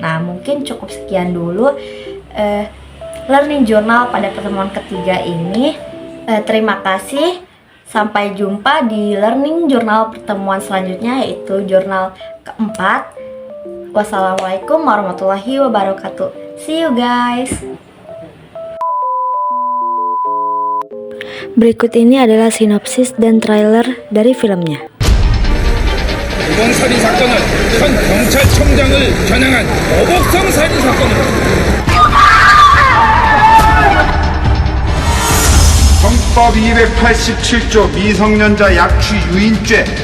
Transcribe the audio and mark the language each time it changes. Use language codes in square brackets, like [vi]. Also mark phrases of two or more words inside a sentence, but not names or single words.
[id] Nah, mungkin cukup sekian dulu [en] Learning Journal [id] pada pertemuan ketiga ini. Terima kasih. Sampai jumpa di [en] Learning Journal [id] pertemuan selanjutnya, yaitu jurnal keempat. [ar] والسلام عليكم ورحمة الله وبركاته. [en] See you guys. [id] Berikut ini adalah sinopsis dan trailer dari filmnya. [ko] 이번 살인 사건은 현 경찰청장을 겨냥한 어복성 살인 사건으로 헌법 287조 미성년자 약취 유인죄.